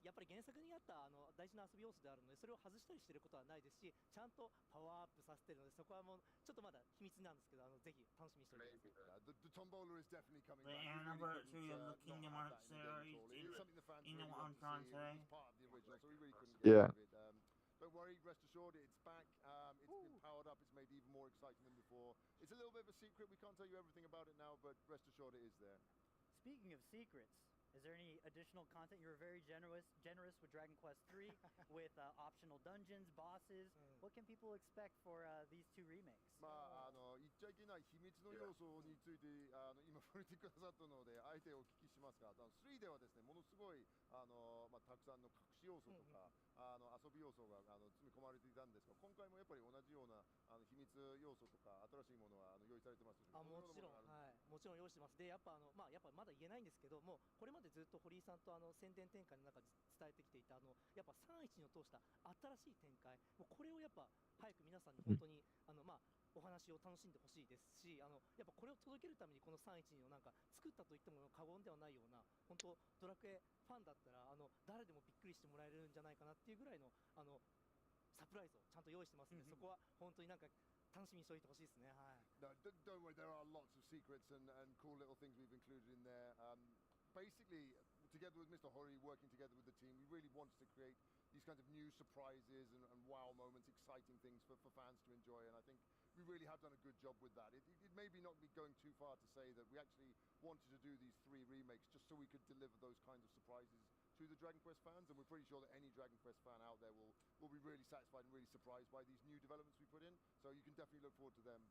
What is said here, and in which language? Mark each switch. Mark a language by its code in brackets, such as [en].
[ja] やっぱり原作にあった大事な遊び要素であるので、それを外したりしてることはないですし、ちゃんとパワーアップさせてるので、そこはもうちょっとまだ秘密なんですけど、ぜひ楽しみにしておいてください。 [en] The Tombola is definitely coming back. The anniversary of the Kingdom Hearts series. You know what I'm trying to say? Yeah. Don't worry, rest assured, it's back. It's been powered up. It's made even more exciting than before. It's a little bit of a secret. We can't tell you everything about it now, but rest assured, it is there. Speaking of secrets, is there any additional content? You were very generous with Dragon Quest 3, with optional dungeons, bosses. What can people expect for these two remakes? [ja] 言っちゃいけない秘密の要素について今触れてくださったのであえてお聞きしますが、3ではですねものすごいたくさんの隠し要素とか遊び要素が詰め込まれていたんですが、今回もやっぱり同じような秘密要素とか新しいものは用意されてますでしょうか。もちろん、はい、もちろん用意してます。でやっぱやっぱまだ言えないんですけども、これまでずっと堀井さんと宣伝展開の中で伝えてきていたやっぱ312を通した新しい展開、もうこれをやっぱ早く皆さんに本当にお話を楽しんでほしいですし、やっぱこれを届けるためにこの312をなんか作ったと言っても過言ではないような、本当ドラクエファンだったら誰でもびっくりしてもらえるんじゃないかなっていうぐらいのサプライズをちゃんと用意してますので、そこは本当になんか楽しみにしておいてほしいですね。はい。 [en] No, don't worry, there are lots of secrets and cool little things we've included in there. Basically, together with Mr. Hori, working together with the team, we really wanted to create these kinds of new surprises and wow moments, exciting things for fans to enjoy, and I think we really have done a good job with that. It may not be going too far to say that we actually wanted to do these 3 remakes just so we could deliver those kinds of surprises to the Dragon Quest fans, and we're pretty sure that any Dragon Quest fan out there will be really satisfied and really surprised by these new developments we put in, so you can definitely look forward to them.